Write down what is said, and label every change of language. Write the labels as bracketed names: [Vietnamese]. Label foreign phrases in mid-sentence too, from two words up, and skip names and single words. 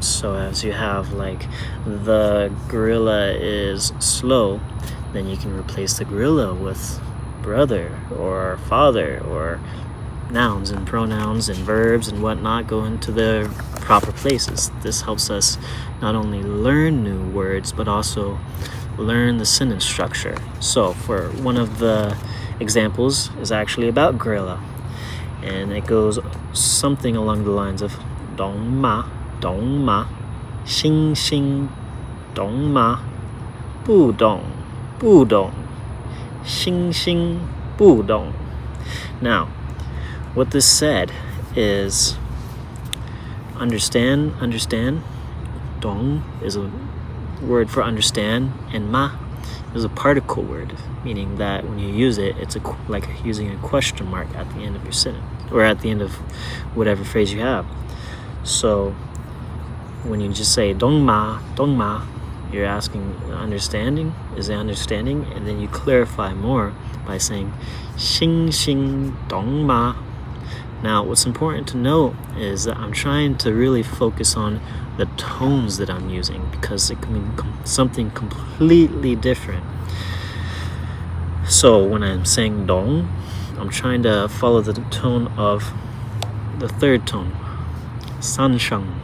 [English] So as you have like the gorilla is slow, then you can replace the gorilla with brother or father, or nouns and pronouns and verbs and whatnot go into their proper places. This helps us not only learn new words but also learn the sentence structure. So for one of the examples is actually about gorilla, and it goes something along the lines of [Chinese] 懂吗，猩猩，懂吗，不懂，猩猩，不懂. [English] Now, what this said is understand. Dong is a word for understand, and ma is a particle word, meaning that when you use it, it's like using a question mark at the end of your sentence, or at the end of whatever phrase you have. So when you just say [Chinese] 懂吗, [English] you're asking understanding, is it understanding? And then you clarify more by saying [Chinese] 猩猩懂吗. [English] Now, what's important to note is that I'm trying to really focus on the tones that I'm using, because it can mean something completely different. So when I'm saying dong, I'm trying to follow the tone of the third tone, [Chinese] 三声.